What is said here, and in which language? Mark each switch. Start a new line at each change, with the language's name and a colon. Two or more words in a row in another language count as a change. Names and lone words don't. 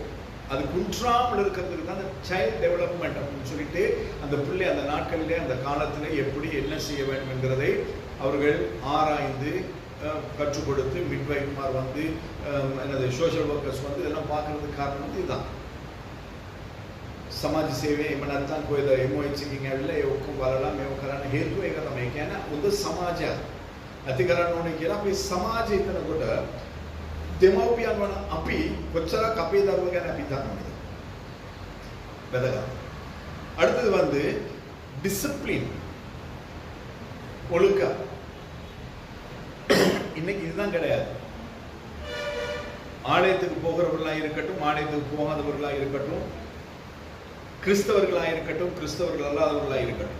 Tamil: அது குன்றாமல் இருக்கிறதுக்கு தான் அந்த
English: child development
Tamil: அப்படின்னு சொல்லிட்டு அந்த பிள்ளை அந்த நாட்களிலே அந்த காலத்தில் எப்படி என்ன செய்ய வேண்டும் என்கிறதை அவர்கள் ஆராய்ந்து கற்றுக் கொடுத்து மிட்வைஃப்மார் வந்து என்னது
English: social workers
Tamil: வந்து இதெல்லாம் பார்க்கறதுக்கு காரணம் இதுதான்.
Sinhala: සමාජ සේවය එහෙම නැත්නම් කොහෙද MOH එකකින් ඇවිල්ලා ඒ ඔක්කොම බලලා මේව කරන්න හේතුව ඒක තමයි. ඒ කියන්නේ හොඳ සමාජයක් ඇති කරන්න ඕනේ කියලා අපි සමාජය හිතනකොට දෙමව්පියන් වන අපි කොච්චරක් අපේ දරුවෝ ගැන අපි හිතනවද? වැදගත්.
Tamil: அடுத்தது வந்து டிசிப்ளின், ஒழுக்கம். இன்னைக்கு இதுதான் கிடையாது. ஆலயத்துக்கு போகிறவர்களாக இருக்கட்டும், ஆலயத்துக்கு போகாதவர்களாக இருக்கட்டும், கிறிஸ்தவர்களாக இருக்கட்டும், கிறிஸ்தவர்கள் அல்லாதவர்களாக இருக்கட்டும்.